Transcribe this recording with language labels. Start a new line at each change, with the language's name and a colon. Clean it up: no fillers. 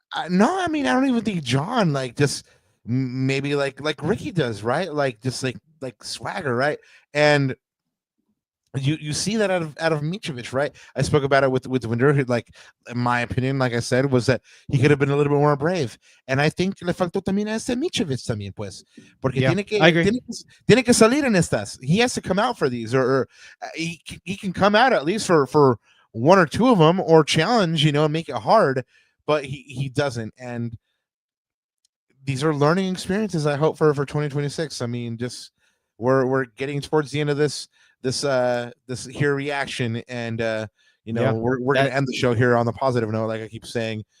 English: No, I mean, I don't even think John, just maybe like Ricky does, right? Like just like swagger, right? And you see that out of Micovic, right? I spoke about it with Wynder, who, in my opinion, like I said, was that he could have been a little bit more brave. And I think
Spanish: le faltó también a este Micovic también, pues, porque tiene que salir en estas.
English: He has to come out for these, or he can come out at least for 1 or 2 of them, or challenge, and make it hard. But he doesn't, and these are learning experiences, I hope, for 2026. I mean, just we're getting towards the end of this here reaction, and we're gonna end the show here on the positive note, like I keep saying.